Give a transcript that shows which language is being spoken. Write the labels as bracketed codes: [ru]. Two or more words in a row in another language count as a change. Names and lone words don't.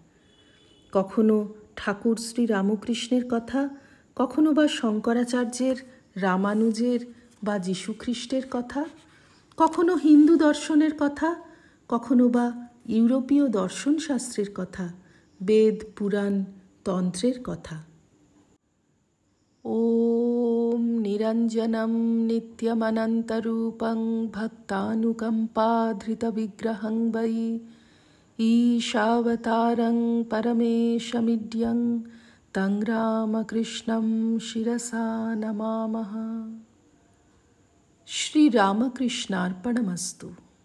[bn] কখনো ঠাকুর শ্রী রামকৃষ্ণের কথা, কখনো বা শঙ্করাচার্যের, রামানুজের বা যীশুখ্রিস্টের কথা, কখনো হিন্দু দর্শনের কথা, কখনো বা ইউরোপীয় দর্শনশাস্ত্রের কথা, বেদ পুরাণ তন্ত্রের কথা। [sa] ওম নিরঞ্জনম নিত্যমনন্তরূপং ভক্তানুকম্পাধৃতবিগ্রহং বৈ ईशावतारं परमेशमिड्यं तं रामकृष्णं शिरसा नमामः। श्री रामकृष्णार्पणमस्तु।